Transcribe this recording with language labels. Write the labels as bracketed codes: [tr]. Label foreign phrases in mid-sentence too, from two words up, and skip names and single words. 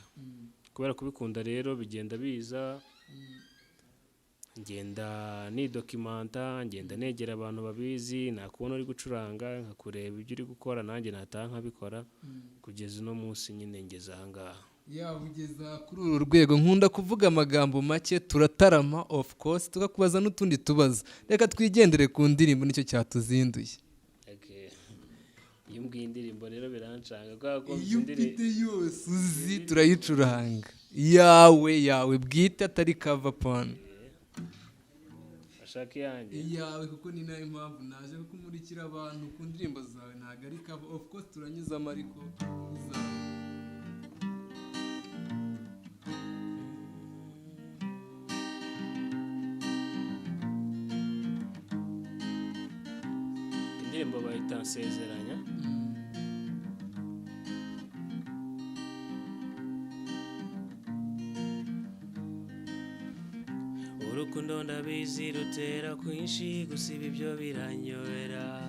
[rw] Kubera kubikunda rero bigenda biza, ngenda ni documenta, ngenda negera abantu babizi, nakubona uri gucuranga nkakureba ibyo uri gukora, nanjye nataha nkabikora kugeza no munsi nyine ngeze ahangaha. Ugeza kuri uru rwego. Nkunda kuvuga amagambo make, turatarama [en] of course, [rw] tukakubaza n'utundi tubazo. Reka twigendere ku ndirimbo, nicyo cyatuzinduye. Iyo mbwiye indirimbo rero birancanga kuko Ufite yose uzi turayicuranga, yawe bwite atari cover pan. Ushaka yanjye yawe kuko ni nayo mpamvu naje kumurikira abantu ku ndirimbo zawe, ntago ari cover. [en] Of course [rw] turanyuzamo ariko indirimbo bayita Nsezeranya. Urukundo ndabizi rutera kwinshi, gusiba ibyo biranyobera.